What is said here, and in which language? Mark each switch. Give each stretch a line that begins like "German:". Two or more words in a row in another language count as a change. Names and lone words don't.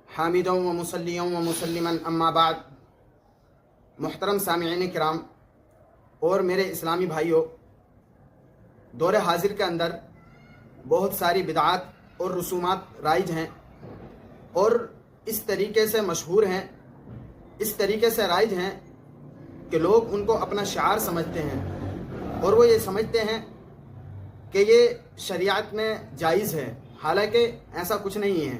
Arabic: حامدا و مسلیا و مسلما اما بعد۔
Urdu: محترم سامعین کرام اور میرے اسلامی بھائیوں، دور حاضر کے اندر بہت ساری بدعات اور رسومات رائج ہیں اور اس طریقے سے مشہور ہیں، اس طریقے سے رائج ہیں کہ لوگ ان کو اپنا شعار سمجھتے ہیں اور وہ یہ سمجھتے ہیں کہ یہ شریعت میں جائز ہے، حالانکہ ایسا کچھ نہیں ہے۔